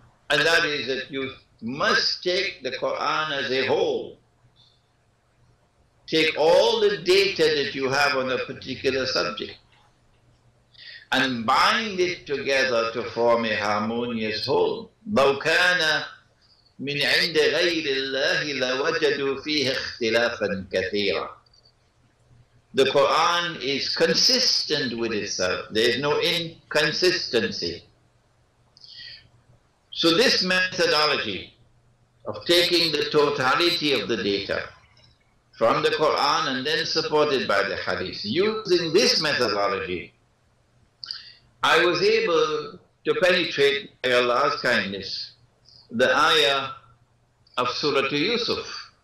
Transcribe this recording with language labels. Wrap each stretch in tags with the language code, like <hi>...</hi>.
<en>And that is that you must take the Quran as a whole. Take all the data that you have on a particular subject and bind it together to form a harmonious whole.</en> <ar>لو كان من عند غير الله لوجدوا فيه اختلافا كثيرا.</ar> <en>The Quran is consistent with itself. There is no inconsistency. So this methodology of taking the totality of the data from the Quran and then supported by the Hadith, using this methodology, I was able to penetrate, by Allah's kindness, the ayah of Surah Yunus.</en>